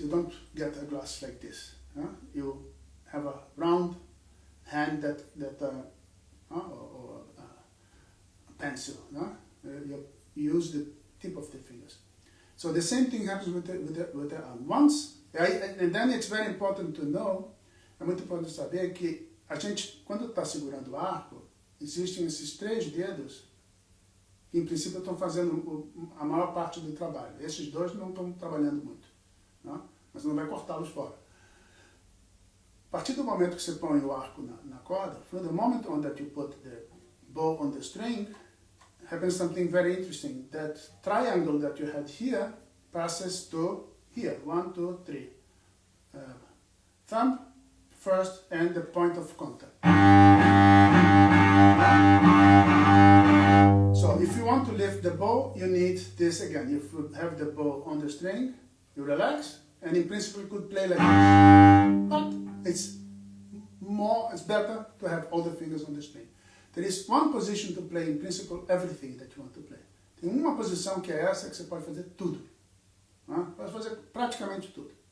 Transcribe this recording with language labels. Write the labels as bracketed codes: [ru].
[en] You don't get a glass like this. You have a round hand or a pencil. You use the tip of the fingers. So the same thing happens with the arm. And then it's very important to know, [pt] é muito importante saber que a gente, quando está segurando o arco, existem esses 3 dedos que, em princípio, estão fazendo a maior parte do trabalho. Esses 2 não estão trabalhando muito, né? Mas não vai cortá-los fora. A partir do momento que você põe o arco na corda, [en] from the moment on that you put the bow on the string, happens something very interesting. That triangle that you had here passes to here. 1, 2, 3. Thumb first and the point of contact. So if you want to lift the bow, you need this again. You have the bow on the string, you relax, and in principle you could play like this. But it's better to have all the fingers on the string. There is one position to play, in principle, everything that you want to play. [pt] Tem uma posição que é essa que você pode fazer tudo. Né? Pode fazer praticamente tudo.